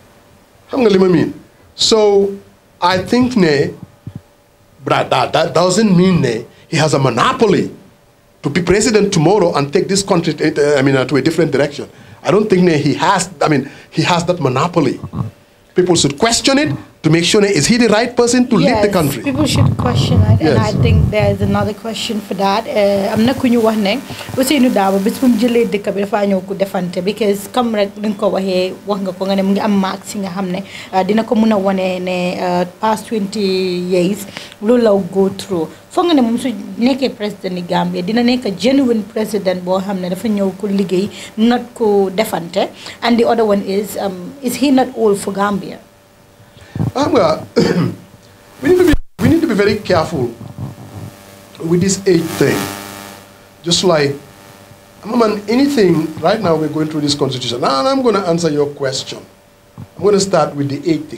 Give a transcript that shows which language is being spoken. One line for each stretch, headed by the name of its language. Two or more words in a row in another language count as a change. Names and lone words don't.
English: So I think but that doesn't mean he has a monopoly to be president tomorrow and take this country to a different direction. I don't think he has that monopoly. People should question it to make sure, is he the right person to lead the country? People should question it, and I think there is another question for that. I'm not going to
Wolof: wax ne Ousainou Darboe bis bu mu jëlee dëkk bi dafa ñëw ko defante because comme rek li nga ko waxee wax nga ko nga ne mu ngi am marks yi nga xam ne dina ko mën a wane ne
English: past 20 years
Wolof: loolu la
English: go through.
Wolof: Foog nga ne moom su nekkee président ni Gambia dina nekk genuine président boo xam ne dafa ñëw ko liggéey not ko defante,
English: and the other one is he not old for Gambia? We need to be very careful with this age thing. Just like, anything, right now we're going through this constitution. Now I'm going to answer your question. I'm going to start with the age thing.